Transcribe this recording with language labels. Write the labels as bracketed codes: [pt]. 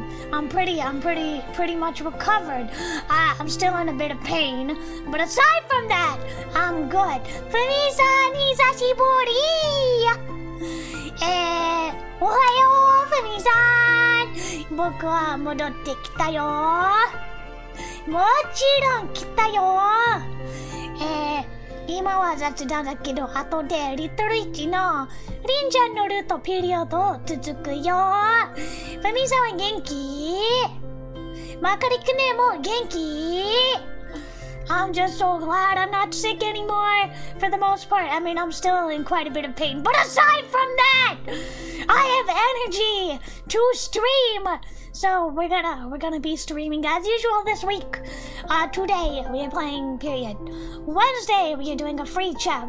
[en] I'm pretty much recovered. I'm still in a bit of pain, but aside from that, I'm good. [ja] ふみさん、久しぶり。おはようふみさん僕は戻ってきたよもちろん来たよ今は雑談だけど後でリトルイチのリンちゃんのルートピリオド続くよふみさんは元気マカリクネも元気 [en] I'm just so glad I'm not sick anymore for the most part. I mean, I'm still in quite a bit of pain. But aside from that, I have energy to stream. So we're gonna be streaming as usual this week. Today we are playing period. Wednesday we are doing a free chat.